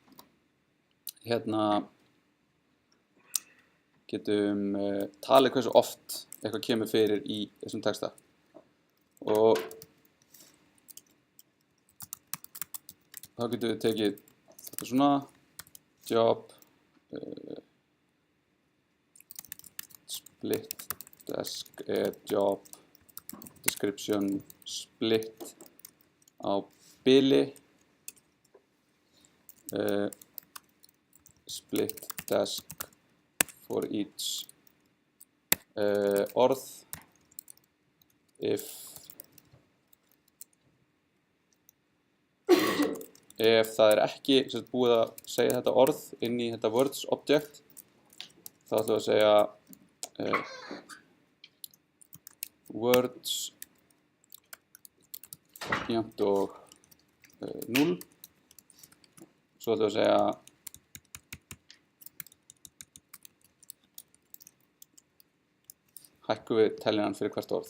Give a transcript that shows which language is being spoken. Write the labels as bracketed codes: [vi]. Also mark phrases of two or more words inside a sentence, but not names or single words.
[is] talið hversu oft eitthvað kemur fyrir í þessum texta og þá getum við tekið þetta svona job [en] split desk job description split [is] á bili [en] split desk for each [is] orð if það er ekki búið að segja þetta orð inn í þetta [en] words object [is] þá ætlum við að segja words jafnt og 0 svo ætlum við að segja hækkum við teljaran fyrir hvert orð.